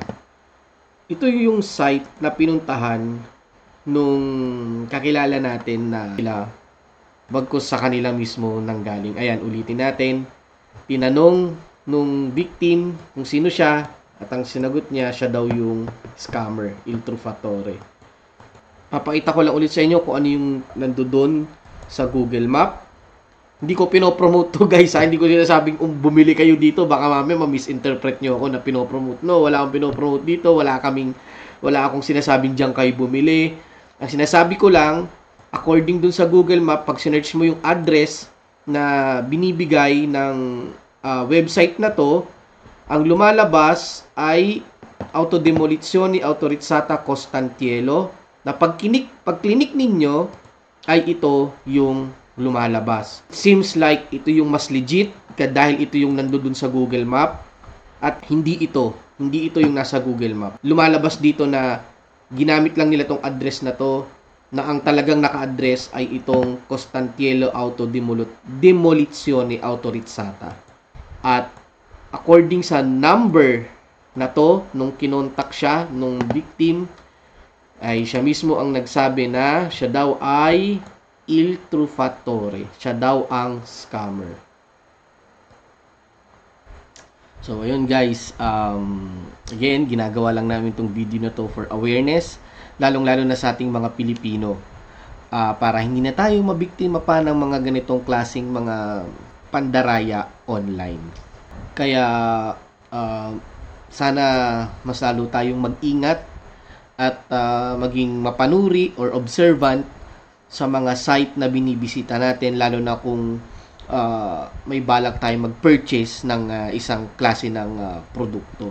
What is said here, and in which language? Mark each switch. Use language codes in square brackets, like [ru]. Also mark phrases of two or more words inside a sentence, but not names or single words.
[tl] Ito yung site na pinuntahan nung kakilala natin na sila bagkus sa kanila mismo nanggaling. Ayan, ulitin natin. Tinanong nung victim kung sino siya at ang sinagot niya, siya daw yung scammer, [it] il truffatore. [tl] Papakita ko lang ulit sa inyo kung ano yung nandoon sa Google Map. Hindi ko pinopromote to guys, Hindi ko sinasabing bumili kayo dito, baka mamaya ma-misinterpret nyo ako na pinopromote. No, wala akong pinopromote dito, wala akong sinasabing diyan kayo bumili. Ang sinasabi ko lang, according dun sa Google Map, pag sinearch mo yung address na binibigay ng website na to, ang lumalabas ay Autodemolizioni Autorizzata Costantielo, na pag clinic ninyo ay ito yung lumalabas. [en] Seems like [tl] ito yung mas legit dahil ito yung nandoon sa Google Map at hindi ito yung nasa Google Map. Lumalabas dito na ginamit lang nila tong address na to, na ang talagang naka-address ay itong Costantielo Autodemolizioni Autorizzata. At according sa number na to, nung kinontak siya, nung victim, ay siya mismo ang nagsabi na siya daw ay [it] il truffatore. [tl] Siya daw ang scammer. So, ayun guys. Again, ginagawa lang namin itong video na to [en] for awareness. [tl] Lalong-lalo na sa ating mga Pilipino. Para hindi na tayo mabiktima pa ng mga ganitong klaseng mga pandaraya online. Kaya, sana mas lalo tayong mag-ingat at maging mapanuri [en] or observant [tl] sa mga site na binibisita natin, lalo na kung may balak tayong mag-purchase ng isang klase ng produkto.